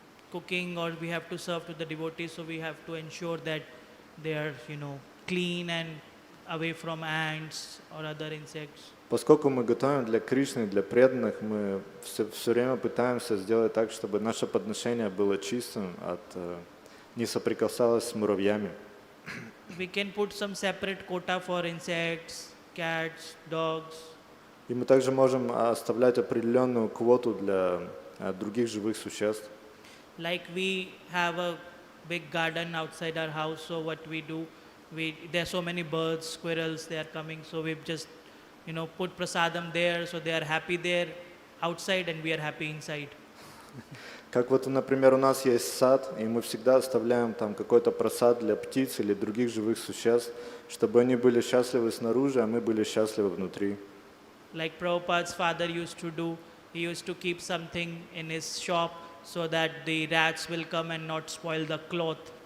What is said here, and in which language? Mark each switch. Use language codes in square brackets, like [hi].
[en] cooking or we have to serve to the devotees, so we have to ensure that they are, clean and away from ants or other insects. [ru] Поскольку мы готовим для Кришны, для преданных, мы все время пытаемся сделать так, чтобы наше подношение было чистым, не соприкасалось с муравьями. [en] We can put some separate quota for insects, cats, dogs. [ru] И мы также можем оставлять определенную квоту для других живых существ. [en] Like we have a big garden outside our house, so what we do, there are so many birds, squirrels, they are coming, so we've just, put prasadam there, so they are happy there outside and we are happy inside. [ru] Как вот, например, у нас есть сад, и мы всегда оставляем там какой-то просад для птиц или других живых существ, чтобы они были счастливы снаружи, а мы были счастливы внутри. [en] Like Prabhupada's father used to do, he used to keep something in his shop so that the rats will come and not spoil the cloth.